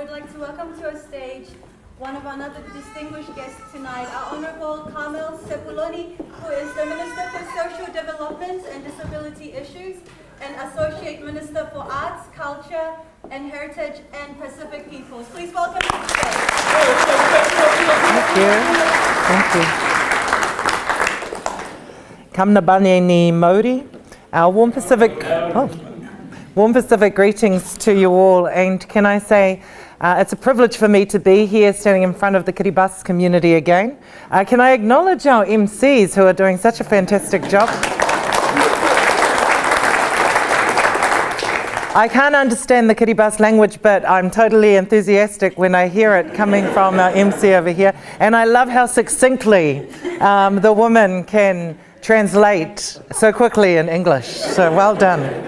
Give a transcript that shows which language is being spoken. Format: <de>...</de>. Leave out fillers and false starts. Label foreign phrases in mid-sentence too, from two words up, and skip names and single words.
<en>like to welcome to our stage one of another distinguished guests tonight, our Honourable Carmel Sepuloni, who is the Minister for Social Development and Disability Issues and Associate Minister for Arts, Culture and Heritage and Pacific Peoples. Please welcome to the stage. Thank you. Thank you.</en> <gil>Kamna bane ni Maori.</gil> <en>Our warm Pacific greetings to you all, and can I say it's a privilege for me to be here standing in front of the Kiribati community again. Can I acknowledge our MCs who are doing such a fantastic job? I can't understand the Kiribati language, but I'm totally enthusiastic when I hear it coming from our MC over here, and I love how succinctly the woman can translate so quickly in English, so well done.</en>